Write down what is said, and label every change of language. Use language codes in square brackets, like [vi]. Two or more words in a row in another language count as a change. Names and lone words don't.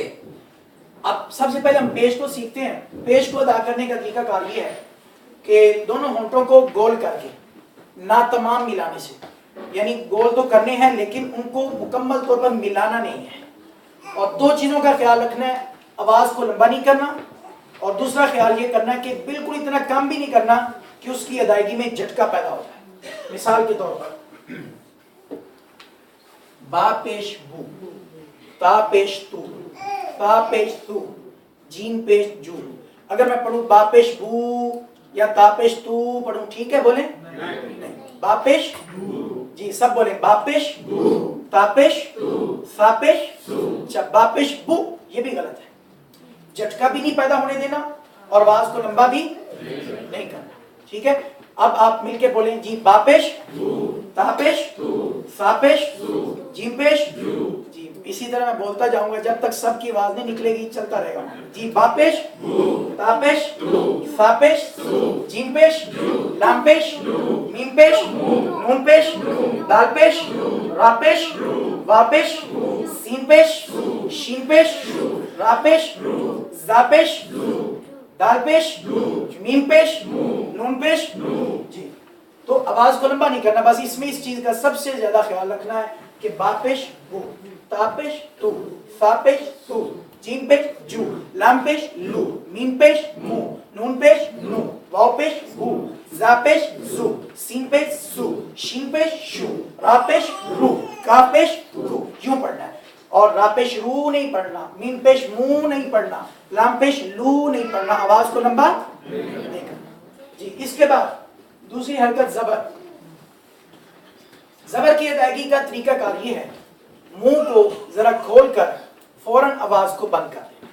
[ur] اب سب سے پہلے ہم پیش کو سیکھتے ہیں. پیش کو ادا کرنے کا طریقہ کار یہ ہے کہ دونوں ہونٹوں کو گول کر کے ناتمام ملانے سے، یعنی گول تو کرنے ہیں لیکن ان کو مکمل طور پر ملانا نہیں ہے. اور دو چیزوں کا خیال رکھنا ہے: آواز کو لمبا نہیں کرنا، اور دوسرا خیال یہ کرنا ہے کہ بالکل اتنا کم بھی نہیں کرنا کہ اس کی ادائیگی میں جھٹکا پیدا ہو جائے. مثال کے طور پر با پیش بو، تا پیش تو، تا پیش تو، جیم پیش جو. اگر میں پڑھوں با پیش بو یا تا پیش تو پڑھوں، ٹھیک ہے؟ بولیں نہیں. با پیش بو. جی سب بولیں، با پیش بو، تا پیش تو، سا پیش سو. اچھا، با پیش بو یہ بھی غلط ہے. جھٹکا بھی نہیں پیدا ہونے دینا اور آواز کو لمبا بھی نہیں کرنا. ٹھیک ہے؟ اب آپ مل کے بولیں. جی با پیش بو، تا پیش تو، سا پیش سو، جیم پیش جو. جی اسی طرح میں بولتا جاؤں گا جب تک سب کی آواز نہیں نکلے گی، چلتا رہے گا. جی با پیش بو، تا پیش تو، سا پیش سو، جیم پیش جو، لام پیش میم پیش نون پیش دال پیش را پیش وا پیش سین پیش شین پیش را پیش زا پیش دال پیش میم پیش نون پیش. جی تو آواز کو لمبا نہیں کرنا، بس اس میں اس چیز کا سب سے زیادہ خیال رکھنا ہے کہ با پیش بو، تا پیش تو، سا پیش تو، جیم پیش جو، لام پیش لو، میم پیش مو، نون پیش نو، واو پیش ہو، زا پیش زو، سین پیش سو، شین پیش شو، را پیش رو، کا پیش رو. یوں پڑھنا ہے. اور را پیش رو نہیں پڑھنا، میم پیش مو نہیں پڑھنا، لام پیش لو نہیں پڑھنا. آواز کو لمبا نہیں کرنا. جی اس کے بعد دوسری حرکت زبر. زبر کی ادائیگی کا طریقہ کار یہ ہے: منہ کو ذرا کھول کر فوراً آواز کو بند کر دیں.